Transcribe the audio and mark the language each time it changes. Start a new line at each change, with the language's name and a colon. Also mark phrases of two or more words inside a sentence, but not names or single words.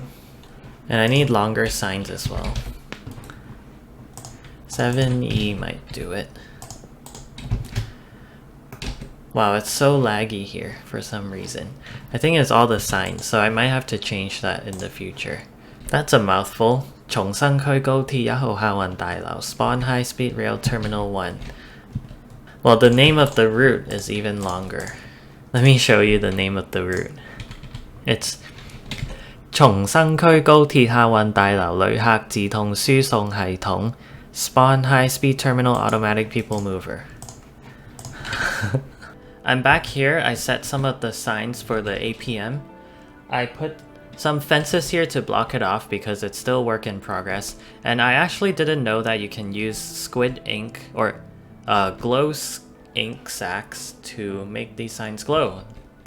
English: And I need longer signs as well. 7E might do it. Wow, it's so laggy here for some reason. I think it's all the signs, so I might have to change that in the future. That's a mouthful. 松生區高鐵1號客運大樓 Spawn High Speed Rail Terminal 1. Well, the name of the route is even longer. Let me show you the name of the route. It's 松生區高鐵客運大樓旅客自動輸送系統 Spawn High Speed Terminal Automatic People Mover. I'm back here. I set some of the signs for the APM. I put some fences here to block it off because it's still work in progress. And I actually didn't know that you can use squid ink or glow ink sacks to make these signs glow.